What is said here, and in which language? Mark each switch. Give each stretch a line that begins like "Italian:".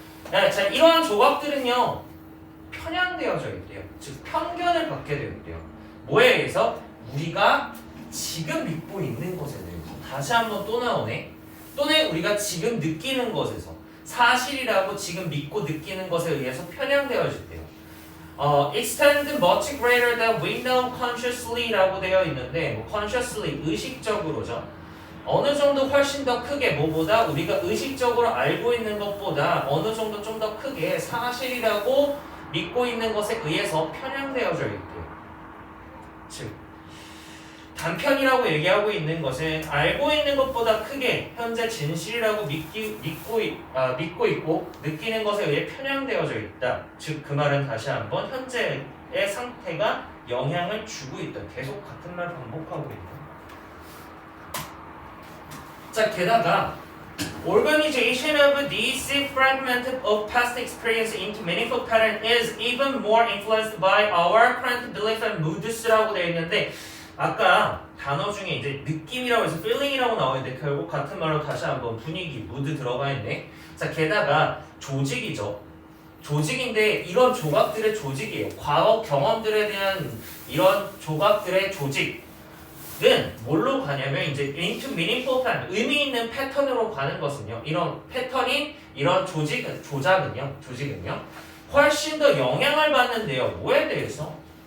Korean: 자, 이러한 조각들은요 편향되어져 있대요. 즉 편견을 갖게 되어 있대요. 뭐에 의해서? 우리가 지금 믿고 있는 것에 대해서. 다시 한번 또 나오네. 또는 우리가 지금 느끼는 것에서, 사실이라고 지금 믿고 느끼는 것에 의해서 편향되어질 때요.
English: extend much greater than we know consciously
Korean: 라고 되어 있는데, 뭐 consciously 의식적으로죠. 어느 정도 훨씬 더 크게, 뭐보다 우리가 의식적으로 알고 있는 것보다 어느 정도 좀 더 크게 사실이라고 믿고 있는 것에 의해서 편향되어져 있대요. 즉 단편이라고 얘기하고 있는 것은 알고 있는 것보다 크게 현재 진실이라고 믿고 있고 느끼는 것에 의해 편향되어져 있다. 즉 그 말은 다시 한번 현재의 상태가 영향을 주고 있다. 계속 같은 말을 반복하고 있다.
English: 자, 게다가 organization of these fragments of past experience into meaningful pattern is even more influenced by our current belief and moods라고
Korean: 되어 있는데, 아까 단어 중에 이제 느낌이라고 해서 feeling이라고 나오는데 결국 같은 말로 다시 한번 분위기, mood 들어가 있네. 자, 게다가 조직이죠. 조직인데 이런 조각들의 조직이에요. 과거 경험들에 대한 이런 조각들의 조직은 뭘로 가냐면 이제
English: into meaningful pattern,
Korean: 의미 있는 패턴으로 가는 것은요. 이런 패턴인 이런 조직은요 훨씬 더 영향을 받는데요. 뭐에 대해서?